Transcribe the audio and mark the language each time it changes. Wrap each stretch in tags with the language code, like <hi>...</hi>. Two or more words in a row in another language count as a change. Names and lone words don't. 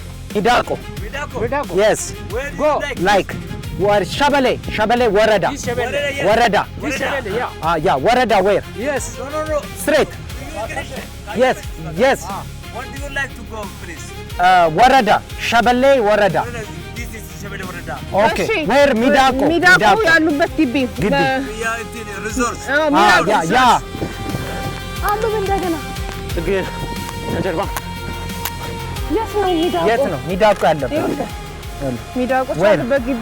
<en>ሚዳቆ yes go like what ሸበሌ ወረዳ yeah ወረዳ where yes no straight yes what do you like to go please</en> <am>ወረዳ ሸበሌ ወረዳ</am> <en>this is ሸበሌ ወረዳ okay where ሚዳቆ</en> <am>ያሉበት ግቢ</am> <en>resort</en> <am>ያ አንብብ እንደገና ግን ጀርባ የት ነው ሚዳቆ ያለበት ሚዳቆ ያሉበት ግቢ</am>